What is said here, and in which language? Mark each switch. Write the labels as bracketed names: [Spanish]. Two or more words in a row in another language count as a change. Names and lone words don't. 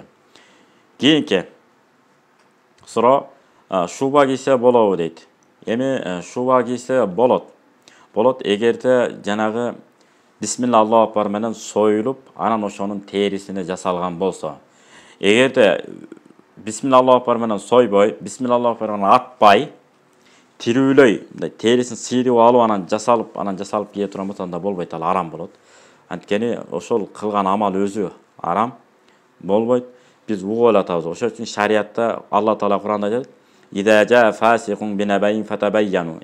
[Kyrgyz] Кийинки суроо, шуба кийсе болобу дейт. Эми шуба кийсе болот. Болот эгерде жанагы [Arabic] بسم الله الله أكبر [Kyrgyz] менен союлуп, анан ошонун терисине жасалган болсо. Эгерде [Arabic] بسم الله الله أكبر [Kyrgyz] менен сойбой, [Arabic] بسم الله الله أكبر [Kyrgyz] менен атпай, тирүүлөй, терисин сыйрып алып анан жасалып кие турган болсо, анда болбойт, ал арам болот. Анткени ошол кылган амал өзү арам болбойт. биз угуп атабыз. Ошон үчүн шариатта Алла Таала Куранда айтат: [Arabic] "إذا جاء فاسق بنبإ فتبينوا".